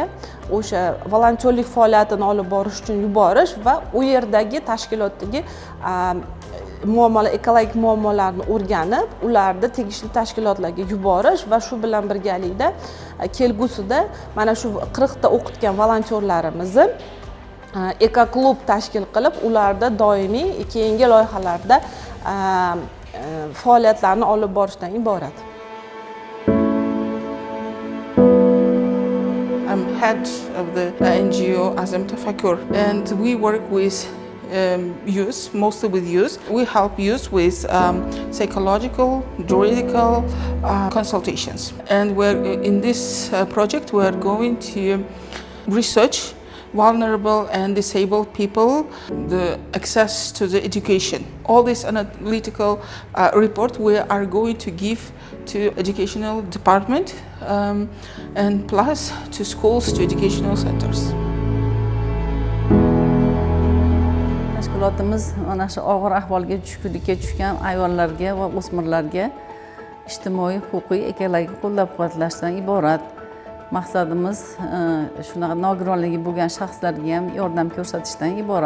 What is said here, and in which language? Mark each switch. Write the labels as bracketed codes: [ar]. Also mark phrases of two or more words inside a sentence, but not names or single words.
[uz] o'sha volontyorlik faoliyatini olib borish uchun yuborish va u yerdagi tashkilotdagi muammolar, ekologik muammolarni o'rganib, ularni tegishli tashkilotlarga yuborish va shu bilan birgalikda kelgusida mana shu 40 ta o'qitgan volontyorlarimizni ekoklub tashkil qilib, ularda doimiy keyingi loyihalarda faoliyatlarni olib borishdan iborat. [en] I'm head of the NGO Azam Tafakkur, and we work with youth, mostly with youth. We help youth with psychological, juridical consultations. And we're in this project, we're going to research vulnerable and disabled people, the access to the education. All this analytical report we are going to give to educational department and plus to schools, to educational centers. [uz] Tashkilotimiz mana shu og'ir ahvolga tushkunlikka tushgan ayollarga va o'smirlarga ijtimoiy, huquqiy, ekologik qo'llab-quvvatlashdan iborat. Maqsadimiz shunaqa nogironligi bo'lgan shaxslarga ham yordam ko'rsatishdan iborat.